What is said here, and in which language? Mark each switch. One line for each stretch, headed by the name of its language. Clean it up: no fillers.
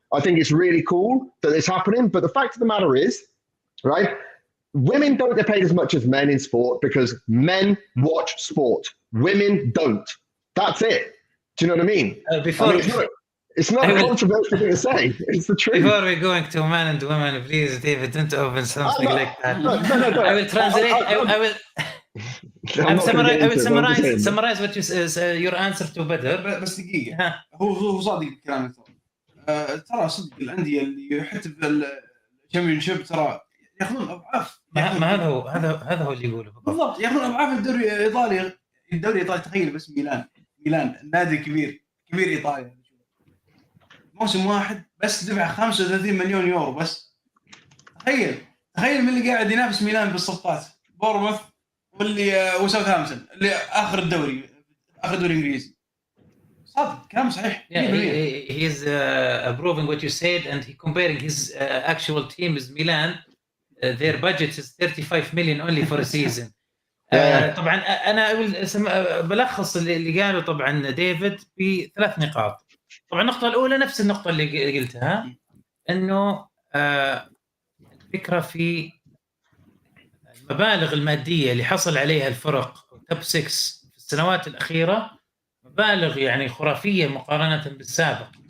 English: I think it's really cool that it's happening. But the fact of the matter is, right, women don't get paid as much as men in sport because men watch sport. Women don't. That's it. Do you know what I mean? It's not a controversial thing to say. It's the truth. Before we're going to men and women, please, David, don't open something like that. No. I will translate. I will summarize what you say, your answer to Badr.
Arabic: بس دقيقة. هو صادق الكلام ترى صدق الأندية اللي حتى في الشامبيونشيب ترى يأخذون أضعاف. ما هذا هو اللي يقوله بالضبط، يأخذون أضعاف الدوري الإيطالي. الدوري الإيطالي تخيل بس ميلان النادي كبير إيطاليا، موسم واحد بس دفع 35 مليون يورو بس. تخيل من اللي قاعد ينافس ميلان بالصفقات، بورموث واللي وساوثهامبتون اللي آخر دوري إنجليزي. صادق كلام صحيح.
English: He is approving what you said and he comparing his actual team is Milan. Their budget is 35 million only for a season.
Arabic: طبعا أنا بلخص اللي قاله طبعا ديفيد ب3 نقاط. طبعا النقطة الأولى نفس النقطة اللي قلتها، إنه الفكرة في المبالغ المادية اللي حصل عليها الفرق توب 6 في السنوات الأخيرة، مبالغ يعني خرافية مقارنة بالسابق.